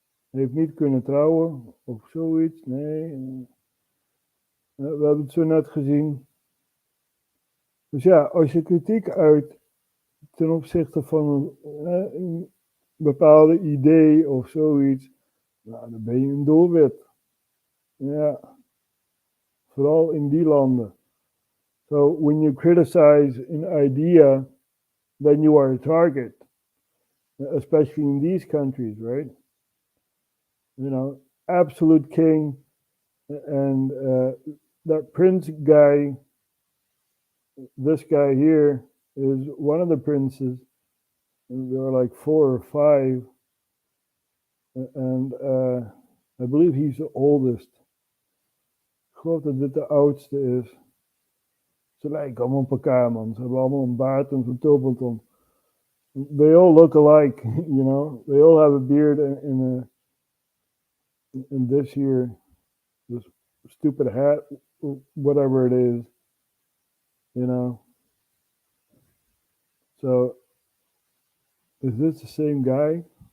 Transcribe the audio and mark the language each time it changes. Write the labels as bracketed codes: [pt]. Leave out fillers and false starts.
[nl] Hij heeft niet kunnen trouwen of zoiets, nee. We hebben het zo net gezien. Dus ja, als je kritiek uit ten opzichte van een bepaalde idee of zoiets, nou, dan ben je een doelwit. Ja, vooral in die landen. [en] So when you criticize an idea, then you are a target, especially in these countries, right? You know, absolute king, and that prince guy, this guy here, is one of the princes. There are like 4 or 5, and I believe he's the oldest. [nl] Ik geloof dat dit de oudste is. Ze lijken allemaal op elkaar, man. Ze hebben allemaal een baard en zo'n tulband om. [en] They all look alike, you know. They all have a beard and this here, this stupid hat, whatever it is, you know. So, is this the same guy?